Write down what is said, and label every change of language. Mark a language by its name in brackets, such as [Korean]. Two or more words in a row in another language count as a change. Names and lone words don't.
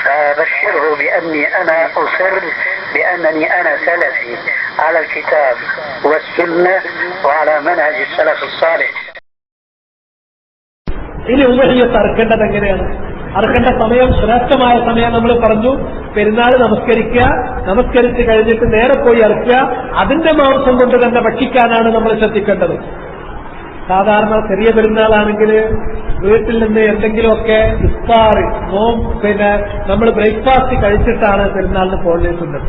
[Arabic] فبشره بأني أنا أصر بأنني أنا سلفي على الكتاب والسنة وعلى منهج السلف الصالح. [Malayalam] ഇനി ഉമഹിയത്ത് അറുക്കേണ്ടത് എങ്ങനെയാണ്? അറുക്കേണ്ട സമയം ശ്രേഷ്ഠമായ സമയം നമ്മൾ പറഞ്ഞു. പെരുന്നാൾ നമസ്കരിക്കുക, നമസ്കരിച്ച് കഴിഞ്ഞിട്ട് നേരെ പോയി അറുക്കുക. അതിന്റെ മാംസം കൊണ്ട് തന്നെ ഭക്ഷിക്കാനാണ് നമ്മൾ ശ്രദ്ധിക്കേണ്ടത്. സാധാരണ ചെറിയ പെരുന്നാളാണെങ്കിൽ വീട്ടിൽ നിന്ന് എന്തെങ്കിലുമൊക്കെ ഇഫ്താർ നമ്മൾ ബ്രേക്ക്ഫാസ്റ്റ് കഴിച്ചിട്ടാണ് പെരുന്നാളിന് പോകേണ്ടത്.